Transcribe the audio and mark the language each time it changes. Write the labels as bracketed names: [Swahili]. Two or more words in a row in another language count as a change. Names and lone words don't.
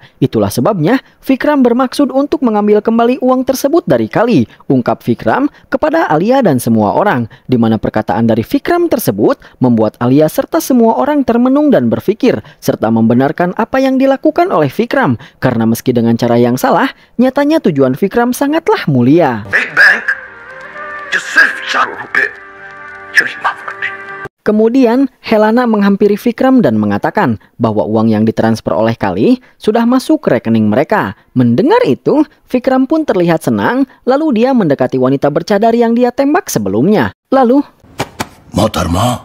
[Indonesian] Itulah sebabnya, Vikram bermaksud untuk mengambil kembali uang tersebut dari Kali, ungkap Vikram kepada Alia dan semua orang, di mana perkataan dari Vikram tersebut membuat Alia serta semua orang termenung dan berpikir, serta membenarkan apa yang dilakukan oleh Vikram, karena meski dengan cara yang salah, nyatanya tujuan Vikram sangatlah mulia. [Hindi] एक बैंक जो सिर्फ 4 रुपए चोरी माफ करती है। [Indonesian] Kemudian, Helana menghampiri Vikram dan mengatakan bahwa uang yang ditransfer oleh Kali sudah masuk ke rekening mereka. Mendengar itu, Vikram pun terlihat senang, lalu dia mendekati wanita bercadar yang dia tembak sebelumnya. Lalu, [Hindi] मोहतरमा,